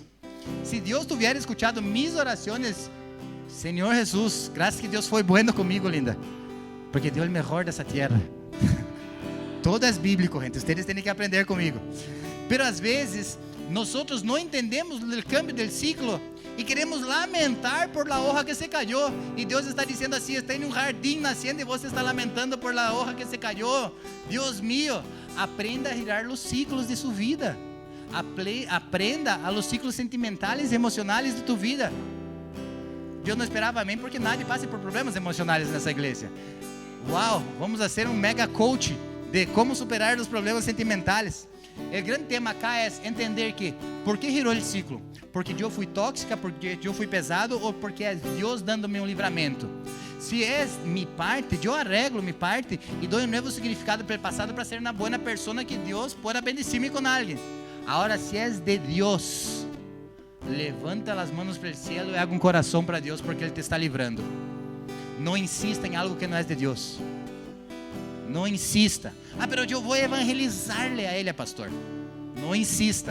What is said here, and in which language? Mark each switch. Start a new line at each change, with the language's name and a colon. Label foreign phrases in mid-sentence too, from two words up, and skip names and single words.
Portuguese: Se Deus tivesse escutado mis orações, Senhor Jesus, graças que Deus foi bueno comigo, linda, porque deu o melhor dessa terra. Todo é bíblico, gente. Vocês têm que aprender comigo. Pero às vezes, nós não entendemos o cambio do ciclo e queremos lamentar por
Spanish: la hoja que se cayó.
Portuguese: E Deus está dizendo assim: está em um jardim nascendo e você está lamentando por
Spanish: la hoja que se cayó.
Portuguese: Deus mío, aprenda a girar os ciclos de sua vida.
Spanish: Aprenda a los ciclos sentimentales
Portuguese: e emocionais
Spanish: de tu vida.
Portuguese: Eu não esperava, amém, porque nadie passe por problemas emocionais nessa igreja. Uau, vamos a ser um mega coach de como superar os problemas sentimentales. O grande tema acá é entender que, por que girou o ciclo? Porque eu fui tóxica, porque eu fui pesado ou porque é Deus dando-me um livramento? Se é minha parte, eu arreglo minha parte e dou um novo significado para o passado para ser uma boa pessoa que Deus
Spanish: pueda bendecir-me
Portuguese: com alguém. Agora, se é de Deus, levanta as mãos para o cielo e haga um coração para Deus, porque Ele te está livrando. Não insista em algo que não é de Deus. Não insista. Mas eu vou evangelizar-lhe a Ele, pastor. Não insista.